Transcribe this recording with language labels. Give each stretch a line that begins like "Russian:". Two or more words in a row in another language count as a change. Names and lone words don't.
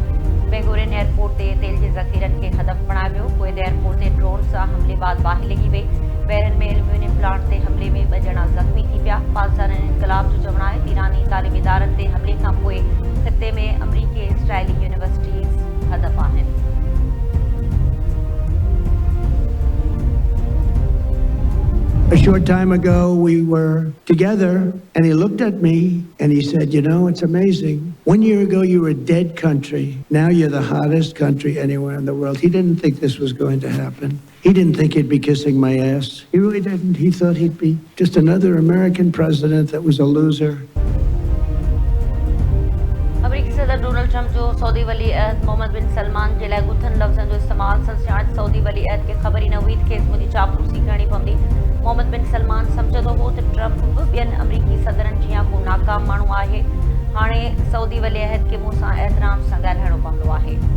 Sindhi: बेंगोरियन एयरपोर्ट ते तेल जे ज़ख़ीरनि खे हदफ़ बणाए वियो। कुवैत एयरपोर्ट ते ड्रोन सां हमले बाद बाहि लॻी वई। बहरन में एल्यूमिनियम प्लांट ते हमले में 2 ॼणा ज़ख़्मी थी पिया। पाकिस्तान इनक़लाब जो चवणु आहे त ईरानी तालीमी इदारनि ते हमले खां पोइ ख़िते में अमरीकी ऐं इसराइली यूनिवर्सिटीज़ हदफ़ आहिनि।
English: A short time ago, we were together, and he looked at me and he said, you know, it's amazing. 1 year ago, you were a dead country. Now you're the hottest country anywhere in the world. He didn't think this was going to happen. He didn't think he'd be kissing my ass. He really didn't. He thought he'd be just another American president that was a loser.
Sindhi: अमरीकी सदर डोनाल्ड ट्रम्प जो सऊदी वली अहद मोहम्मद बिन सलमान जे लाइ गुथन लफ़्ज़नि जो इस्तेमालु संसियाण सऊदी वली अहद खे ख़बर ई न हुई त खेसि मुंहिंजी चापलूसी करणी पवंदी। मोहम्मद बिन सलमान सम्झंदो हो त ट्रम्प बि ॿियनि अमरीकी सदरनि जीअं को नाकाम माण्हू आहे। हाणे सऊदी वली अहद खे मूंसां एहतराम सां ॻाल्हाइणो पवंदो आहे।